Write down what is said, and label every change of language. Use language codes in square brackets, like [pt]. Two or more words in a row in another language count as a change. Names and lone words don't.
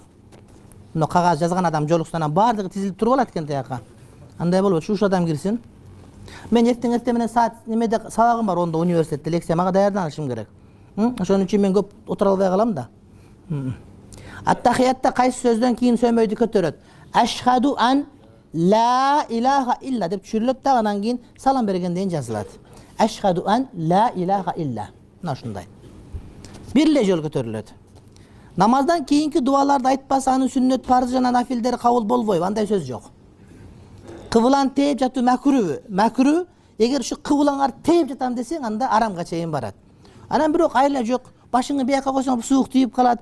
[ky] Мына кагаз жазган адам жолуксанан баардыгы тизилип туруп алат экен тияка. Андай болбойт, уш адам кирсин. Мен эртең менен саат немеде сабагым бар, онда университетте лекция, мага даярданышым керек. Ошон үчүн мен көп отура албай калам да. Ат-тахиятта кайсы сөздөн кийин сөмөйдү көтөрөт? [ar] أشهد أن لا إله إلا [ky] деп түшүрүлөт да, анан кийин салам бергенден жазылат. [ar] أشهد أن لا إله إلا. [ky] Мына ушундай. Бир эле жол көтөрүлөт. Намаздан кийинки дуаларды айтпаса анын сүннөт, парыз жана нафилдери кабыл болбойбу. Андай сөз жок. Кыбылан тээп жатуу макруh. Макруh, эгер ушу кыбылаңар тээп жатам десең, анда арамга чейин барат. Анан бирок айла жок, башыңы бияка койсоң суук тийип калат.